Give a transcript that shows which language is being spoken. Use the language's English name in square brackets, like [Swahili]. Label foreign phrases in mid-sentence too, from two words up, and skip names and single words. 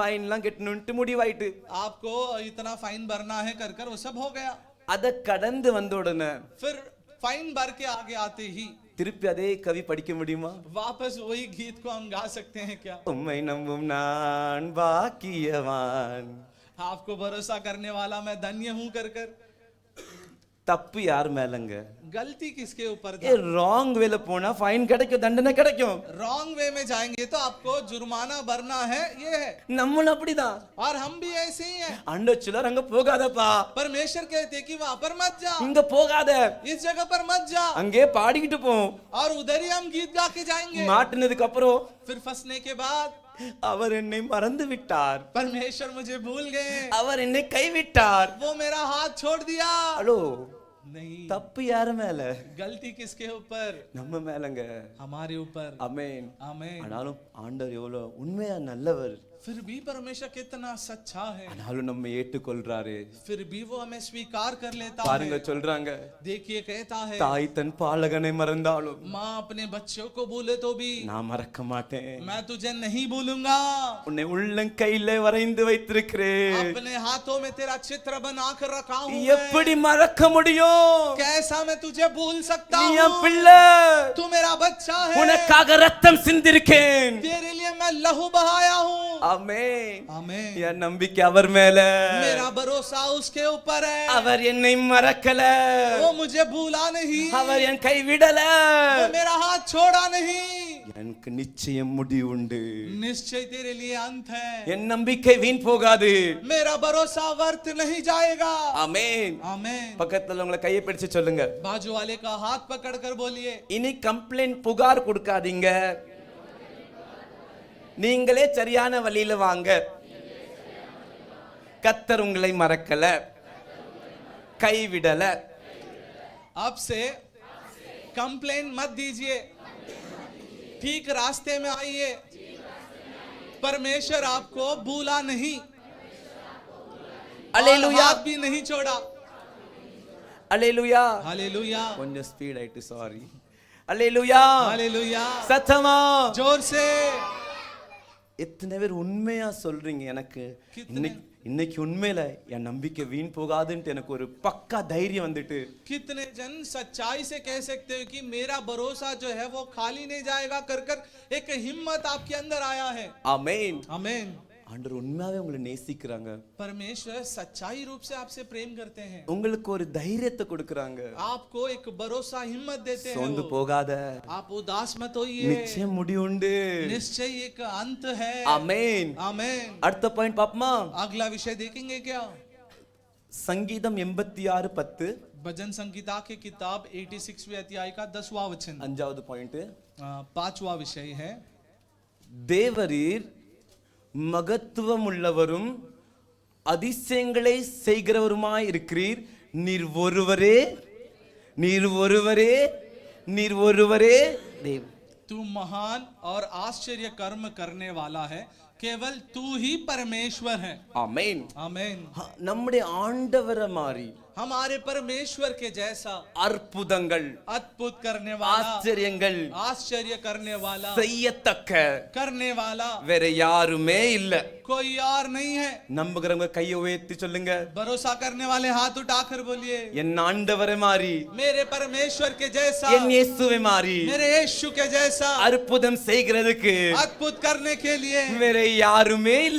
[Tamil] ஃபைன்லாம் கட்டணும்ட்டு முடிவாயிட்டு, [Hindi] आपको इतना फाइन भरना है कर कर वो सब हो गया, [Tamil] அத கடந்து வந்த உடனே [Hindi] फिर फाइन भर के आगे आते ही [Tamil] திருப்பி அதே கவி படிக்க முடியுமா, [Hindi] वापस वही गीत को हम गा सकते हैं क्या, [Tamil] உம்மை நம்பும் நான் பாக்கியவான், [Hindi] आपको भरोसा करने वाला मैं धन्य हूं कर कर, [Tamil] தப்பு யார் மேலங்க, [Hindi] गलती किसके ऊपर [Tamil] ஏ ராங் வேல போனா ஃபைன் கிடைக்கும், தண்டனை கிடைக்கும், [English] wrong way [Hindi] में जाएंगे तो आपको जुर्माना भरना है, ये है, [Tamil] நம்மளும் அப்படிதான். [Hindi] और हम भी ऐसे ही हैं, [Tamil] ஆண்டவர் சிலர் அங்க போகாதப்பா, [Hindi] परमेश्वर कहते कि वहां पर मत जा, [Tamil] இங்க போகாத, [Hindi] इस जगह पर मत जा, [Tamil] அங்கே பாடிக்கிட்டு போவோம், [Hindi] और उधर ही हम गीत गा के जाएंगे, [Tamil] மாட்டினதுக்கு அப்புறம் [Hindi] फिर फंसने के बाद [Tamil] அவர் என்னை மறந்து விட்டார், [Hindi] परमेश्वर मुझे भूल गए, [Tamil] அவர் என்னை கைவிட்டார். [Hindi] वो मेरा हाथ छोड़ दिया, [Tamil] ஹலோ, [Hindi] नहीं, [Tamil] தப்பு யார் மேல, [Hindi] गलती किसके ऊपर, [Tamil] நம்ம மேலங்க. [Hindi] हमारे ऊपर, [Tamil] ஆமென். [Hindi] आमीन। [Tamil] ஆனாலும் ஆண்டவர் எவ்வளவு உண்மையா நல்லவர், [Hindi] फिर भी परमेश्वर कितना सच्चा है, [Tamil] ஆனாலும் நம்ம ஏற்றுக்கொள்றாரு. [Hindi] फिर भी वो हमें स्वीकार कर लेता [Tamil] பாருங்க [Hindi] है, [Tamil] சொல்றாங்க, [Hindi] देखिए कहता है, [Tamil] தாய் தன் பாலகனை மறந்தாலும் [Hindi] माँ अपने बच्चों को भूले तो भी [Tamil] நான் மறக்க மாட்டேன், [Hindi] मैं तुझे नहीं भूलूंगा, [Tamil] உன்னை உள்ளங்கையிலே வரைந்து வைத்திருக்கிறேன், [Hindi] अपने हाथों में तेरा चित्र बना कर रखा हूँ, [Tamil] எப்படி மறக்க முடியும், [Hindi] कैसा मैं तुझे भूल सकता [Tamil] நீ [Hindi] हूँ, [Tamil] என் பிள்ளை, [Hindi] तू मेरा बच्चा है, [Tamil] உனக்காக ரத்தம் சிந்திருக்கேன். [Hindi] तेरे लिए मैं लहू बहाया हूँ, [Tamil] ஆமென். [Hindi] आमीन। [Tamil] என் நம்பிக்கை அவர் மேல, [Hindi] मेरा भरोसा उसके ऊपर है, [Tamil] அவர் என்னை மறக்கல, [Hindi] वो मुझे भूला नहीं, [Tamil] அவர் என் கைவிடல, [Hindi] वो मेरा हाथ छोड़ा नहीं, [Tamil] எனக்கு நிச்சயம் முடிவு உண்டு, [Hindi] निश्चय तेरे लिए अंत है, [Tamil] என் நம்பிக்கை வீண் போகாது. [Hindi] मेरा भरोसा व्यर्थ नहीं जाएगा, [Tamil] ஆமென். [Hindi] आमीन। [Tamil] பக்கத்துல உங்களை கையை பிடிச்சு சொல்லுங்க, [Hindi] बाजू वाले का हाथ पकड़ कर बोलिए, [Tamil] இனி கம்ப்ளைண்ட் புகார் கொடுக்காதீங்க, நீங்களே சரியான வழியில வாங்க, கர்த்தர் உங்களை மறக்கல, கைவிடல. [Hindi] अब से कंप्लेन मत दीजिए, ठीक रास्ते में आइए, परमेश्वर आपको भूला नहीं, [Tamil] அல்லேலூயா, [Hindi] हाथ भी नहीं छोड़ा, [Tamil] அல்லேலூயா. [Hindi] हालेलुया, [Tamil] கொஞ்சம் ஸ்பீட் ஆயிட்டு, சாரி. அல்லேலூயா, [Hindi] हालेलुया, [Tamil] சத்தமா. [Hindi] जोर से। [Tamil] எத்தனை பேர் உண்மையா சொல்றீங்க, எனக்கு இன்னைக்கு உண்மையில என் நம்பிக்கை வீண் போகாதுன்னு எனக்கு ஒரு பக்கா தைரியம் வந்துட்டு, [Hindi] कितने जन सच्चाई से कह सकते हो कि मेरा भरोसा जो है वो खाली नहीं जाएगा कर कर एक हिम्मत आपके अंदर आया है, [Tamil] ஆமென். [Hindi] आमीन। [Tamil] ஆண்டவர் உண்மையாவே உங்களை நேசிக்கிறாங்க. [Hindi] परमेश्वर सच्चाई रूप से आपसे प्रेम करते हैं, [Tamil] உங்களுக்கு ஒரு தைரியத்தை கொடுக்கறாங்க. [Hindi] आपको एक भरोसा हिम्मत देते हैं. [Tamil] சோர்ந்து போகாத, [Hindi] आप उदास मत होइए, [Tamil] நிச்சயம் முடிவுண்டு. [Hindi] निश्चय एक अंत है. [Tamil] ஆமென். [Hindi] आमेन. [Tamil] அடுத்த பாயிண்ட் பாப்போமா? [Hindi] अगला विषय देखेंगे क्या? [Tamil] சங்கீதம் 86:10 [Hindi] भजन संगीता के किताब 86वें अध्याय का 10वां वचन, [Tamil] அஞ்சாவது பாயிண்ட். [Hindi] 5वां विषय है, [Tamil] தேவரீர் மகத்துவம் உள்ளவரும் அதிசயங்களை செய்கிறவருமாய் இருக்கிறீர். நீர் ஒருவரே, நீர் ஒருவரே, நீர் ஒருவரே தேவ. [Hindi] तू महान और आश्चर्य कर्म करने वाला है, केवल तू ही परमेश्वर है. [Tamil] ஆமென். [Hindi] आमेन. [Tamil] நம்முடைய ஆண்டவரை மாதிரி [Hindi] हमारे परमेश्वर के जैसा [Tamil] அற்புதங்கள், [Hindi] अद्भुत करने वाला, [Tamil] ஆச்சரியங்கள் [Hindi] आश्चर्य करने वाला, [Tamil] செய்யத்தக்க [Hindi] करने वाला [Tamil] வேற யாருமே இல்ல. [Hindi] कोई और नहीं है. [Tamil] நம்புகிறவங்க கையை உயர்த்தி சொல்லுங்க, [Hindi] भरोसा करने वाले हाथ उठाकर बोलिए, [Tamil] என் ஆண்டவரை மாதிரி, [Hindi] मेरे परमेश्वर के जैसा, [Tamil] என் இயேசுவை மாதிரி [Hindi] मेरे यीशु के जैसा [Tamil] அற்புதம் செய்கிறதுக்கு [Hindi] अद्भुत करने के लिए [Tamil] வேற யாருமே இல்ல.